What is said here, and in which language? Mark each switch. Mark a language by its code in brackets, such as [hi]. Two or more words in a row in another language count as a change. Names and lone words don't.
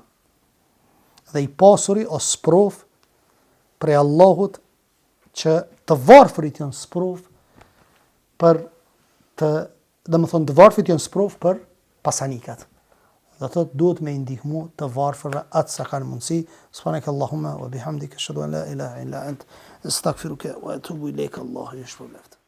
[sq] Dhe i pasuri o sprov prej Allahut që të varfërit janë sprov për të varfërit janë sprov për pasanikat. Dhe thot duhet me ndihmu të varfërve atë sa kanë mundësi. [ar] سبحانك اللهم وبحمدك أشهد أن لا إله إلا أنت أستغفرك وأتوب إليك. الله يغفر لك.